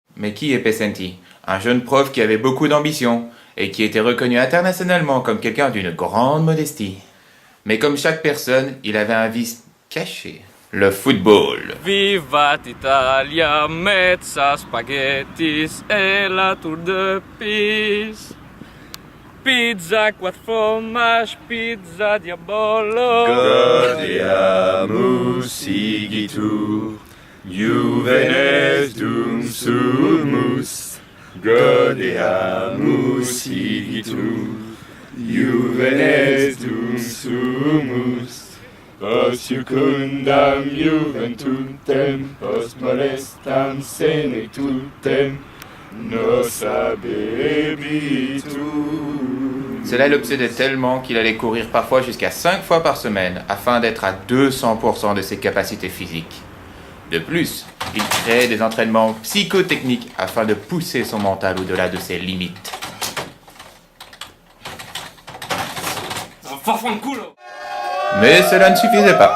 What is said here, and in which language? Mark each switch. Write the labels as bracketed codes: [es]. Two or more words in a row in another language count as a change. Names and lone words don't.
[fr] Mais qui est Pesenti? Un jeune prof qui avait beaucoup d'ambition et qui était reconnu internationalement comme quelqu'un d'une grande modestie. Mais comme chaque personne, il avait un vice caché. Le football. [la] Vivat Italia, [it] mezza spaghettis [fr] et la tour de Pise. Pizza, quatre fromages, pizza diabolo. [la] Gaudeamus igitur, Juvenes dum sumus. Gaudeamus igitur, Juvenes dum sumus. Post jucundam juventutem, post molestam senectutem, nos habebitur. [fr] Cela l'obsédait tellement qu'il allait courir parfois jusqu'à 5 fois par semaine afin d'être à 200% de ses capacités physiques. De plus, il créait des entraînements psychotechniques afin de pousser son mental au-delà de ses limites. Mais cela ne suffisait pas.